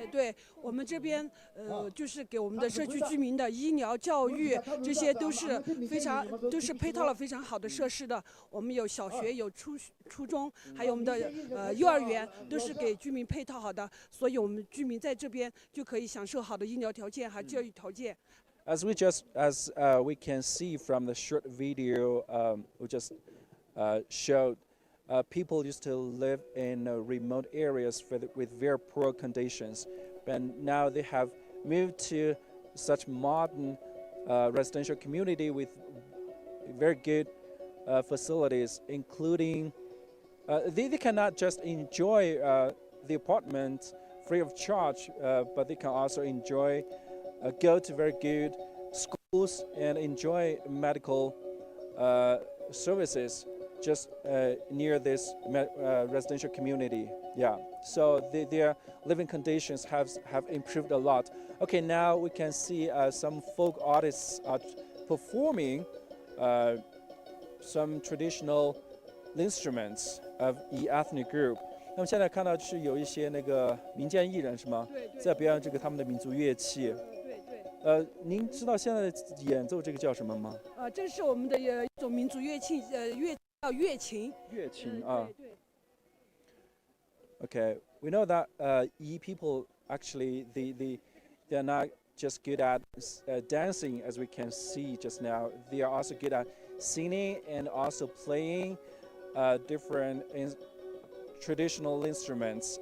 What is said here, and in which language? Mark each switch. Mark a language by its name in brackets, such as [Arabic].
[Chinese] 对，我们这边就是给我们的社区居民的医疗、教育这些都是配套了非常好的设施的。我们有小学、有初中，还有我们的幼儿园，都是给居民配套好的，所以我们居民在这边就可以享受好的医疗条件和教育条件。 [English] As we can see from the short video we just showed, people used to live in remote areas with very poor conditions, and now they have moved to such modern residential community with very good facilities, including they cannot just enjoy the apartment free of charge, but they can also enjoy go to very good schools and enjoy medical services just near this residential community. Yeah, so their living conditions have improved a lot. Okay, now we can see some folk artists are performing some traditional instruments of the ethnic group. [Chinese] 那么现在看到是有一些那个民间艺人是吗？对，在表演这个他们的民族乐器。您知道现在演奏这个叫什么吗？这是我们的一种民族乐器，叫乐琴。乐琴啊。对。 [English] Okay, we know that Yi people actually they're not just good at dancing as we can see just now. They are also good at singing and also playing different traditional instruments.